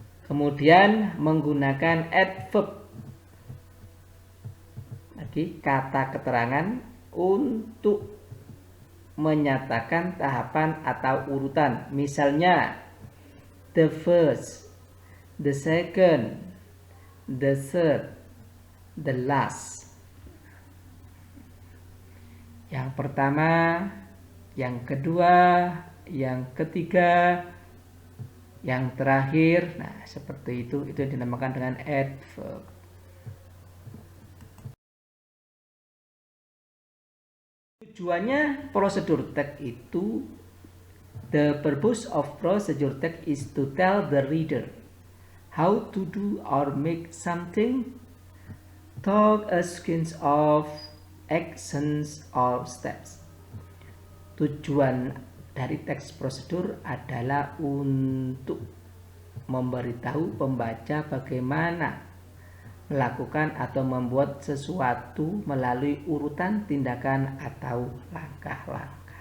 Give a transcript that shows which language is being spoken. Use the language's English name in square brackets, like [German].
[Indonesian] Kemudian menggunakan adverb, lagi kata keterangan untuk menyatakan tahapan atau urutan, misalnya [English] the first, the second, the third, the last. [Indonesian] Yang pertama, yang kedua, yang ketiga, yang terakhir. Nah, seperti itu yang dinamakan dengan adverb. Tujuannya prosedur text itu, [English] the purpose of procedure text is to tell the reader how to do or make something, talk a sequence of actions or steps. [Indonesian] Tujuan dari teks prosedur adalah untuk memberitahu pembaca bagaimana melakukan atau membuat sesuatu melalui urutan tindakan atau langkah-langkah.